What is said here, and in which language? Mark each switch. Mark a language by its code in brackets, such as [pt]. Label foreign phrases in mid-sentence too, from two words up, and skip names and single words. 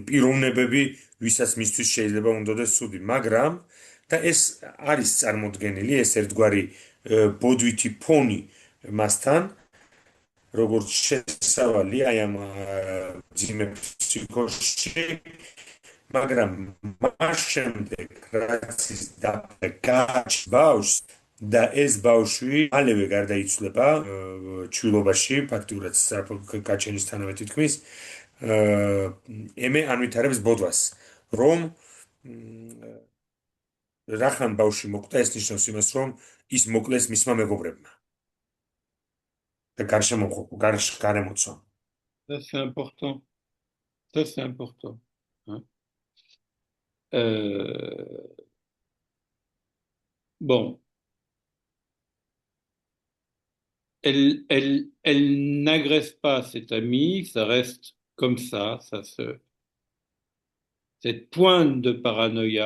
[ka] პიროვნებები, ვისაც მისთვის შეიძლება უნდადეს ცუდი, მაგრამ და ეს არის წარმოდგენილი, ეს ერთგვარი ბოდვითი ფონი მასთან, როგორც შესავალი აი ამ ძიმე ფსიქოში, მაგრამ მას შემდეგ რაც ის გააჩნდა ბავშვს და ეს ბავშვი მალევე გარდაიცვლება ჩვილობაში, ფაქტიურად გაჩენისთანავე თითქმის ემე ანვითარებს ბოდვას, რომ რახან ბავშვი მოკვდა, ეს ნიშნავს იმას, რომ ის მოკლეს მისმა მეგობრებმა და გარემოცვა. [fr] Ça, c'est important. Ça, c'est important. Hein. Bon. Elle n'agresse pas cette amie, ça reste comme ça cette pointe de paranoïa.